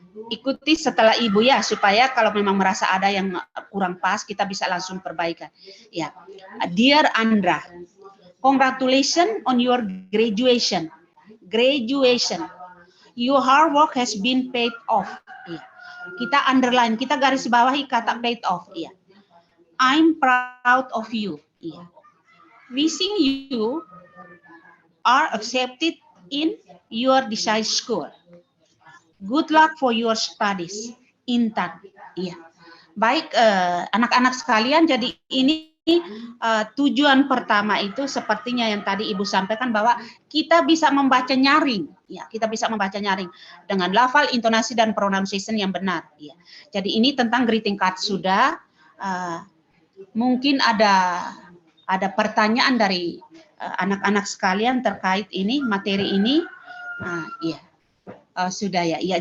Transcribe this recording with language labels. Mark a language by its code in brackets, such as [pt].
[id] Ikuti setelah Ibu ya, supaya kalau memang merasa ada yang kurang pas, kita bisa langsung perbaikan. [en] Ya, Dear Andra, congratulations on your graduation. Graduation, your hard work has been paid off. [id] Ya. Kita underline, kita garis bawahi kata paid off. Ya. [en] I'm proud of you. Ya. Wishing you are accepted in your desired school. Good luck for your studies. [id] Intan. Iya. Baik, anak-anak sekalian, jadi ini tujuan pertama itu sepertinya yang tadi Ibu sampaikan bahwa kita bisa membaca nyaring. Ya, kita bisa membaca nyaring dengan lafal, intonasi, dan pronunciation yang benar. Ya. Jadi ini tentang greeting card sudah. Mungkin ada pertanyaan dari anak-anak sekalian terkait ini, materi ini. Iya. Sudah ya. Iya.